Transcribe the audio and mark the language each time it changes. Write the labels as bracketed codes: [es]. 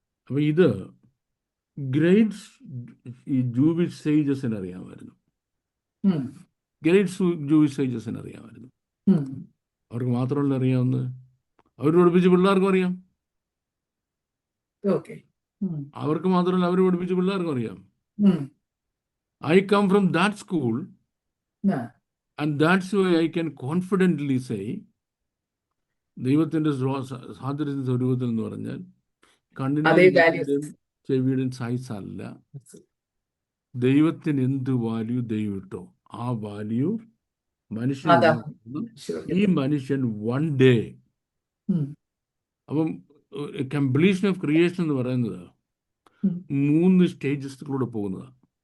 [ml] അപ്പം ഇത് ഗ്രേറ്റ് ഈ ജൂവിഷ് സേജസിന് അറിയാമായിരുന്നു. ഗ്രേറ്റ് ജൂവിഷ് സേജസിന് അറിയാമായിരുന്നു. അവർക്ക് മാത്രമല്ല അറിയാവുന്നത്, അവർ പഠിപ്പിച്ച പിള്ളേർക്കും അറിയാം. അവർക്ക് മാത്രമല്ല, അവർ പഠിപ്പിച്ച പിള്ളേർക്കും അറിയാം. [en] I come from that school, and that's why I can confidently say, [ml] ദൈവത്തിന്റെ സാദൃശ്യ സ്വരൂപത്തിൽ എന്ന് പറഞ്ഞാൽ കണ്ണിന്റെയും ചെവിയുടെയും സൈസ് അല്ല. ദൈവത്തിന് എന്ത് വാല്യൂ ദൈവം ഇട്ടോ ആ വാല്യൂ മനുഷ്യൻ. ഈ മനുഷ്യൻ വൺ ഡേ, അപ്പം കംപ്ലീഷൻ ഓഫ് ക്രിയേഷൻ എന്ന് പറയുന്നത് 3 സ്റ്റേജസിലൂടെ പോകുന്നതാണ്.